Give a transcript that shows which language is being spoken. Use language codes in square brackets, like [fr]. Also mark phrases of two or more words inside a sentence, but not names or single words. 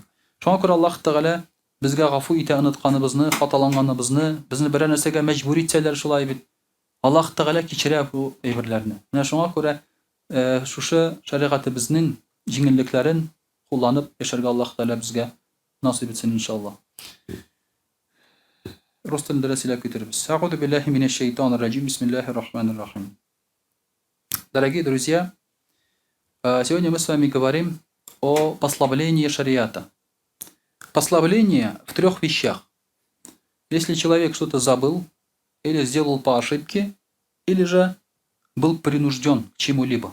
[tt] Шуңа күрә Аллаһ Тәгалә безгә гафу итә онытканыбызны, хаталанганыбызны, безне берәр нәрсәгә мәҗбүр итсәләр шулай бит. Аллаһ Тәгалә кичерә бу әйберләрне. Менә шуңа күрә шушы шәригатебезнең җиңеллекләрен кулланып яшәргә Аллаһ Тәгалә безгә насыйп итсен иншаллаһ. Рус телендә сөйләп китербез. [ar] أعوذ بالله من الشيطان الرجيم. بسم الله الرحمن الرحيم. [ru] Дорогие друзья, сегодня мы с вами говорим о послаблении шариата. Послабление в 3 вещах. Если человек что-то забыл, или сделал по ошибке, или же был принужден к чему-либо.